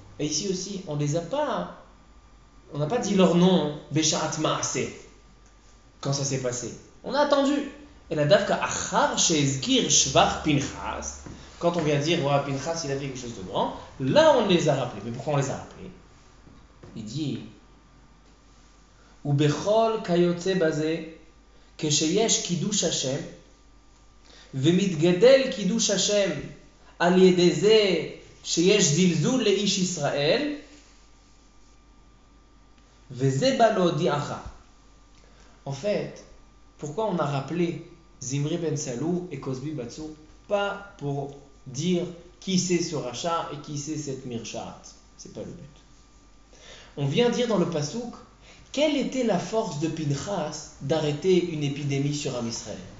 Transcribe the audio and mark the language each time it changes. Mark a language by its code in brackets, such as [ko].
[fr] Et ici aussi, on n'a pas dit leur nom, Beshaat Ma'ase, quand ça s'est passé. On a attendu. Et la [he] davka achar she'ezkir shvach [fr] Pinchas, quand on vient dire, voilà, Pinchas, il a fait quelque chose de grand, là on les a rappelés. Mais pourquoi on les a rappelés? Il dit, [he] ou bechol kayotze bazeh, כשיש קידוש השם ומתגדל קידוש השם על ידי זה שיש זלזול לאיש ישראל וזה בא להודיעך. [fr] En fait, pourquoi on a rappelé Zimri ben Salou et Cosbi Batsou? Pas pour dire qui c'est ce rachat et qui c'est cette mirchat. C'est pas le but. On vient dire dans le pasouk quelle était la force de Pinchas d'arrêter une épidémie sur Am Israël?